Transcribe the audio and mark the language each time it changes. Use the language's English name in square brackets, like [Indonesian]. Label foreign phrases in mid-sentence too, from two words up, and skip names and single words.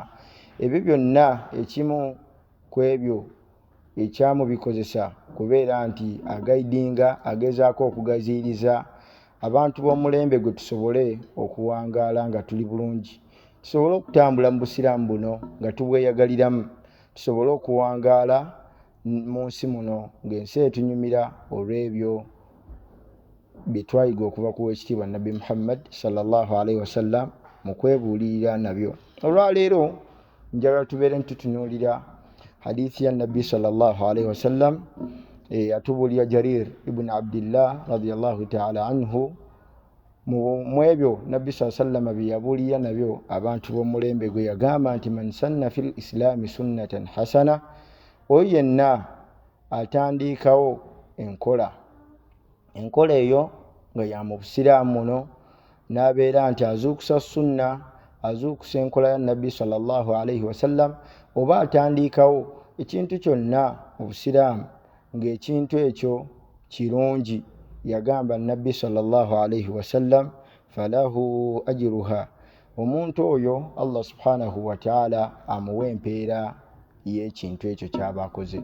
[Ganda] Ebyo byonna ekimu ku ebyo ekyamubikozesa kubeera nti agaidinga, agezaako okugaziyiriza abantu b'omulembe gwe tusobole okuwangaala nga tuli bulungi, tusobole okutambula mu busiraamu buno nga tubweyagaliramu, tusobole okuwangaala mu nsi muno ng'ensi etunyumira olw'ebyo bye twayiga okuva ku w'ekitiibwa Nabbi Muhammad [Arabic] صلى الله عليه وسلم [Ganda] mu kwebuulirira nabyo. Olwaleero njagala tubeere ntutunuulira hadithi ya Nabbi [Arabic] صلى الله عليه وسلم [Ganda] atubuulira Jarir ibn Abdillah [Arabic] رضي الله تعالى عنه. [Ganda] Mu ebyo Nabbi [Arabic] صلى الله عليه وسلم [Ganda] bye yabuulirira nabyo abantu b'omulembe gwe yagamba nti [Arabic] من سن في الإسلام سنة حسنة, [Ganda] oyo yenna atandiikawo enkola eyo nga ya mu busiraamu muno, n'abeera nti azuukusa sunna, azuukusa enkola ya Nabbi [Arabic] صلى الله عليه وسلم, [Ganda] oba atandiikawo ekintu kyonna mu busiraamu ng'ekintu ekyo kirungi, yagamba Nabbi [Arabic] صلى الله عليه وسلم فله أجرها, [Ganda] omuntu oyo [Arabic] الله سبحانه وتعالى [Ganda] amuwa empeera y'ekintu ekyo ky'aba akoze.